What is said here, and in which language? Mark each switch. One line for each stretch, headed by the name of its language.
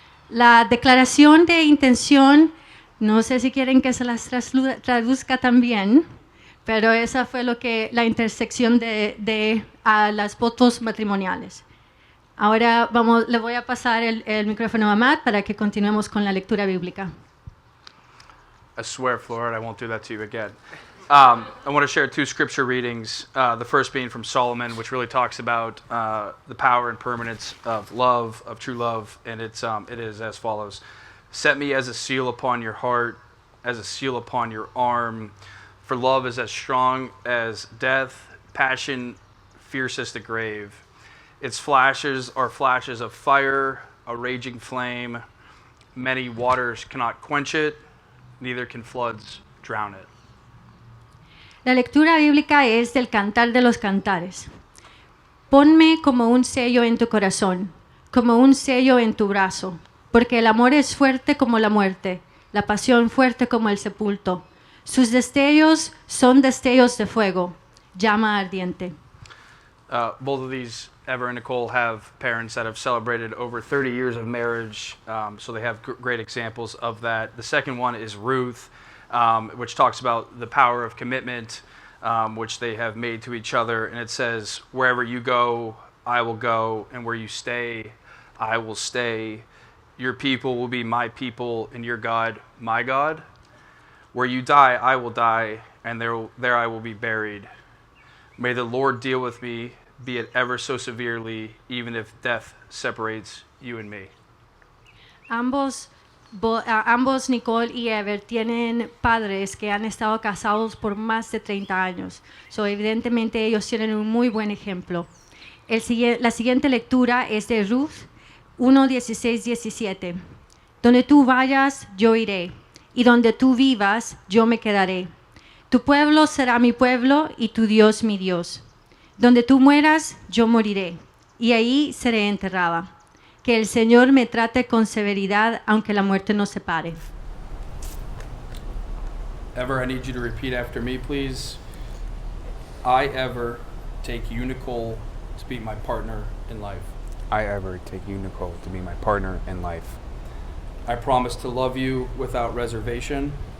Spanish: La declaración de intención, no sé si quieren que se las traduzca también, pero esa fue la intersección de las fotos matrimoniales. Ahora le voy a pasar el micrófono a Matt para que continuemos con la lectura bíblica.
English: I swear, Florida, I won't do that to you again. I want to share two scripture readings, the first being from Solomon, which really talks about the power and permanence of love, of true love, and it is as follows. Set me as a seal upon your heart, as a seal upon your arm, for love is as strong as death, passion fierce as the grave. Its flashes are flashes of fire, a raging flame. Many waters cannot quench it, neither can floods drown it.
Spanish: La lectura bíblica es del Cantar de los Cantares. Ponme como un sello en tu corazón, como un sello en tu brazo, porque el amor es fuerte como la muerte, la pasión fuerte como el sepulcro. Sus destellos son destellos de fuego, llama ardiente.
English: Both of these, Ever and Nicole, have parents that have celebrated over 30 years of marriage, so they have great examples of that. The second one is Ruth, which talks about the power of commitment, which they have made to each other. And it says, wherever you go, I will go, and where you stay, I will stay. Your people will be my people, and your God, my God. Where you die, I will die, and there I will be buried. May the Lord deal with me, be it ever so severely, even if death separates you and me.
Spanish: Ambos, Nicole y Ever, tienen padres que han estado casados por más de 30 años. So, evidentemente ellos tienen un muy buen ejemplo. La siguiente lectura es de Ruth 1:16-17. Donde tú vayas, yo iré, y donde tú vivas, yo me quedaré. Tu pueblo será mi pueblo y tu Dios mi Dios. Donde tú mueras, yo moriré, y ahí seré enterrada. Que el Señor me trate con severidad, aunque la muerte nos separe.
English: Ever, I need you to repeat after me, please. I, Ever, take you, Nicole, to be my partner in life. I ever take you, Nicole, to be my partner in life. I promise to love you without reservation,